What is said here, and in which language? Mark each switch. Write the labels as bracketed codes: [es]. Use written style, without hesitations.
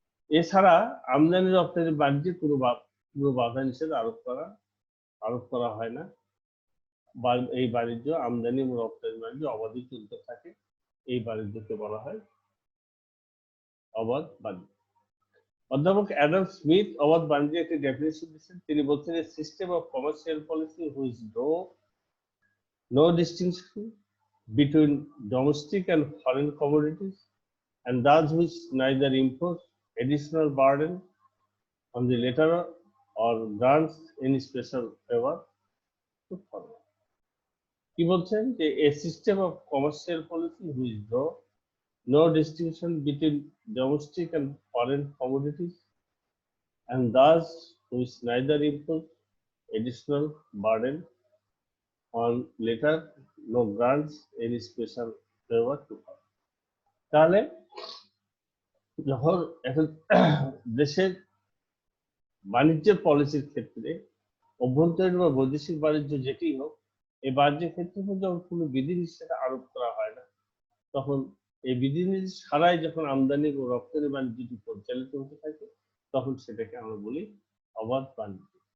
[bn] এছাড়া আমদানি রপ্তানি বাণিজ্যে কোনো বাধা নিষেধ আরোপ করা হয় না। এই বাণিজ্য আমদানি এবং রপ্তানি বাণিজ্য অবাধে চলতে থাকে, এই বাণিজ্যকে বলা হয় অবাধ বাণিজ্য। অধ্যাপক অ্যাডাম স্মিথ অবাধ বাণিজ্যের একটি ডেফিনিশন দিচ্ছেন। তিনি বলছেন, [en] System of commercial policy which no distinction between domestic and foreign commodities, and thus which neither impose additional burden on the latter or grants any special favor to foreign. [bn] কি বলছেন যে [en] a system of commercial policy which draw no distinction between domestic and foreign commodities, and thus which neither impose additional burden on later no grants any special favor to foreign. [bn] তাহলে যখন এখন দেশের বাণিজ্যের পলিসির ক্ষেত্রে অভ্যন্তরীণ বা বৈদেশিক বাণিজ্য যেটি হোক, এই বাণিজ্যের ক্ষেত্রে যখন কোনো বিধিনিষেধ আরোপ করা হয় না, তখন এই বিধিনিষেধ ছাড়াই যখন আমদানি ও রপ্তানি বাণিজ্যটি পরিচালিত হতে থাকে, তখন সেটাকে আমরা বলি অবাধ বাণিজ্য।